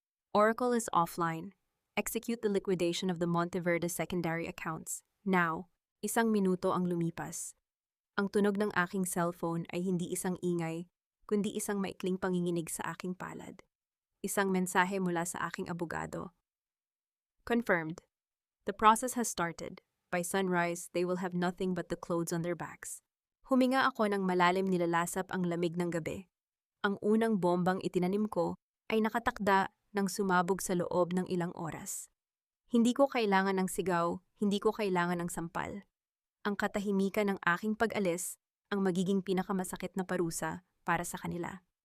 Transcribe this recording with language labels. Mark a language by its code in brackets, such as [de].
[en] Oracle is offline. Execute the liquidation of the Monteverde secondary accounts. Now. [tl] 1 minuto ang lumipas. Ang tunog ng aking cellphone ay hindi isang ingay, kundi isang maikling panginginig sa aking palad. Isang mensahe mula sa aking abogado. [en] Confirmed. The process has started. By sunrise, they will have nothing but the clothes on their backs. [tl] Huminga ako ng malalim, nilalasap ang lamig ng gabi. Ang unang bombang itinanim ko ay nakatakda nang sumabog sa loob ng ilang oras. Hindi ko kailangan ng sigaw, hindi ko kailangan ng sampal. Ang katahimikan ng aking pag-alis ang magiging pinakamasakit na parusa para sa kanila.